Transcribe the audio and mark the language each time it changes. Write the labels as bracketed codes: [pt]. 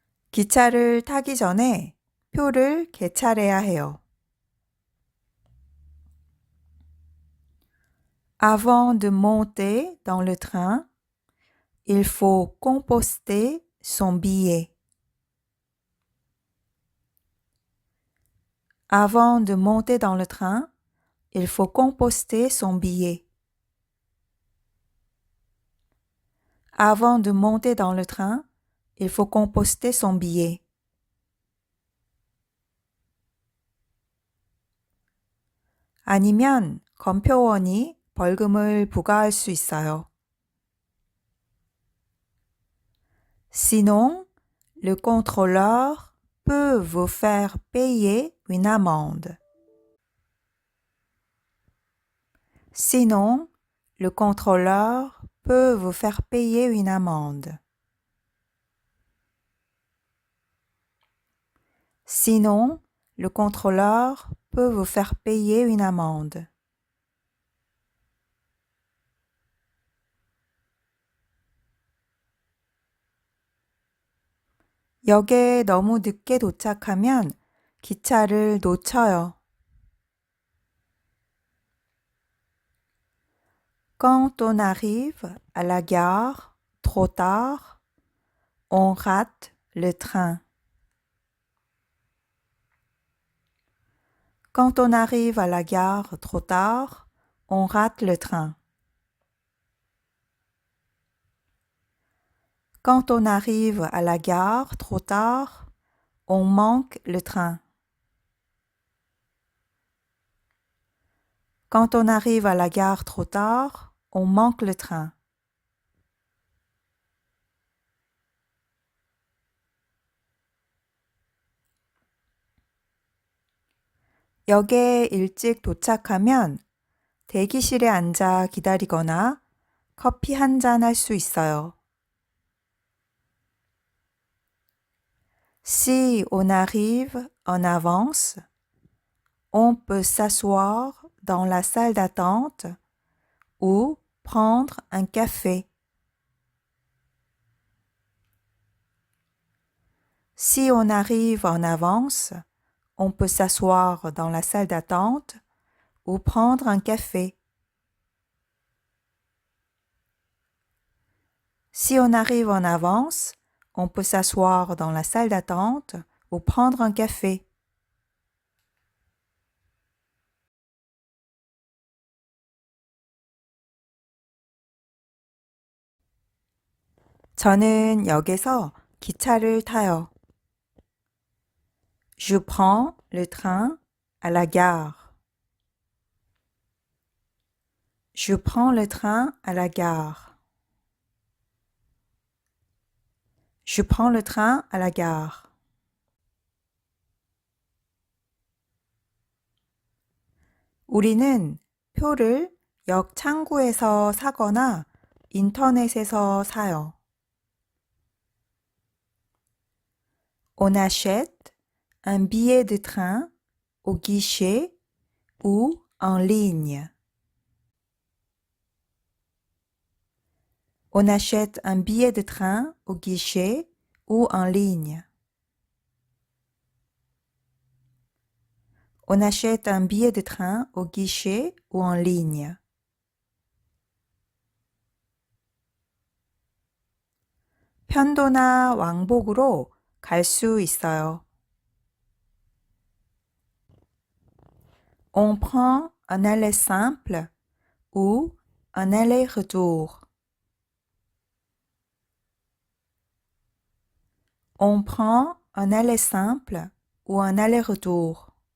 [ko] 기차를 타기 전에 표를 개찰해야 해요. [fr] Avant de monter dans le train, il faut composter son billet. Avant de monter dans le train, il faut composter son billet. Avant de monter dans le train, il faut composter son billet. [ko] 아니면 검표원이 벌금을 부과할 수 있어요. [fr] Sinon, le contrôleur peut vous faire payer une amende. Sinon, le contrôleur peut vous faire payer une amende. Sinon, le contrôleur peut vous faire payer une amende. [ko] 역에 너무 늦게 도착하면 기차를 놓쳐요. [fr] Quand on arrive à la gare trop tard, on rate le train. Quand on arrive à la gare trop tard, on rate le train. Quand on arrive à la gare trop tard, on manque le train. Quand on arrive à la gare trop tard, on manque le train. [ko] 역에 일찍 도착하면 대기실에 앉아 기다리거나 커피 한 잔 할 수 있어요. [fr] Si on arrive en avance, on peut s'asseoir dans la salle d'attente ou prendre un café. Si on arrive en avance, on peut s'asseoir dans la salle d'attente ou prendre un café. Si on arrive en avance, on peut s'asseoir dans la salle d'attente ou prendre un café. [ko] 저는 역에서 기차를 타요. [fr] Je prends le train à la gare. Je prends le train à la gare. Je prends le train à la gare. [ko] 우리는 표를 역 창구에서 사거나 인터넷에서 사요. [fr] On achète un billet de train au guichet ou en ligne. On achète un billet de train au guichet ou en ligne. On achète un billet de train au guichet ou en ligne. [ko] 편도나 왕복으로 갈 수 있어요. [fr] On prend un aller simple ou un aller-retour. On prend un aller simple ou un aller-retour.